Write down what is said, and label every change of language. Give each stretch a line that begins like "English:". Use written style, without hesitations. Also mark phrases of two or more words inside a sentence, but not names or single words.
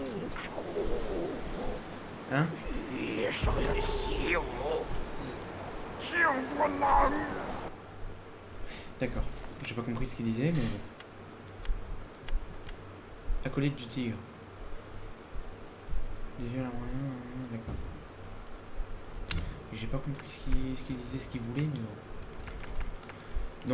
French: Hein?
Chinese: 一生习武，竟不能。
French: D'accord. J'ai pas compris ce qu'il disait, mais... Acolyte du tigre. Déjà là, d'accord. J'ai pas compris ce qu'il disait, ce qu'il voulait, mais bon.